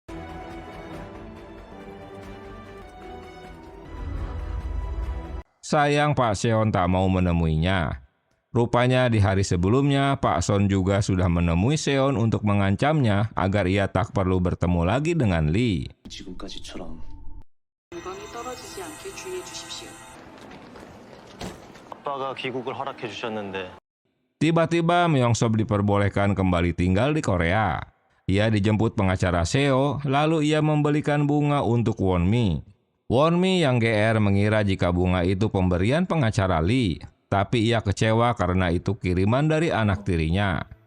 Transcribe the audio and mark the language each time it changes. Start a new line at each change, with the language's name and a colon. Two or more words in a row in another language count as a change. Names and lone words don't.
Indonesian: Sayang Pak Seon tak mau menemuinya. Rupanya di hari sebelumnya, Pak Son juga sudah menemui Seon untuk mengancamnya agar ia tak perlu bertemu lagi dengan Lee.
Korean: 지금까지처럼 건강이 떨어지지 않게 주의해 주십시오. 아빠가 귀국을 허락해 주셨는데
Indonesian: Tiba-tiba Myung-sop diperbolehkan kembali tinggal di Korea. Ia dijemput pengacara Seo, lalu ia membelikan bunga untuk Won-mi. Won-mi yang GR mengira jika bunga itu pemberian pengacara Lee, tapi ia kecewa karena itu kiriman dari anak tirinya.